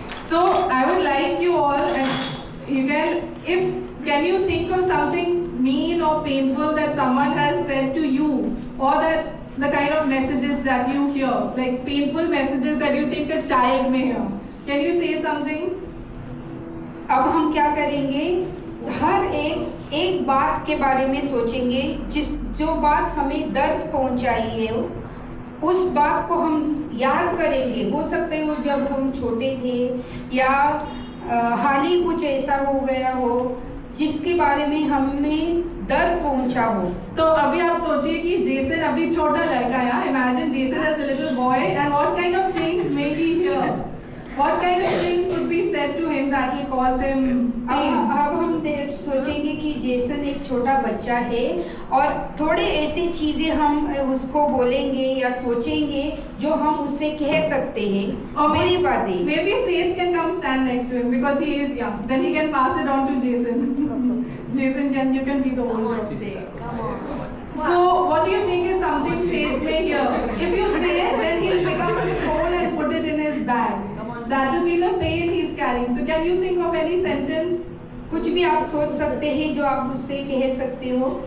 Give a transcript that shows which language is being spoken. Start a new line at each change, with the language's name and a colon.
English: So I would like you all, and you can you think of something mean or painful that someone has said to you, or that the kind of messages that you hear, like painful messages that you think a child may hear. Can you say something?
Hindi: अब हम क्या करेंगे, हर एक बात के बारे में सोचेंगे जो बात हमें दर्द पहुंचाई है, उस बात को हम याद करेंगे। हो सकता है वो जब हम छोटे थे या हाल ही कुछ ऐसा हो गया हो जिसके बारे में हमें दर्द पहुंचा हो। तो अभी आप सोचिए कि जेसन अभी छोटा लड़का है,
English: Imagine Jason as a little boy, and what kind of things may he hear, what kind of things could be said to him that will cause him pain.
Hindi: अब हम सोचेंगे कि जेसन एक छोटा बच्चा है और थोड़े ऐसी चीजें हम उसको बोलेंगे या सोचेंगे जो हम उससे कह सकते हैं, और मेरी बातें।
English: Maybe Seth can come stand next to him because he is young. Then he can pass it on to Jason. Jason, you can be the older. Come on. So, what do you think is something Seth may hear? If you say it, then he'll become a stone and put it in his bag. That will be the pain he's carrying. So, can you think of any sentence?
Hindi: कुछ भी आप सोच सकते हैं जो आप उससे कह सकते हो।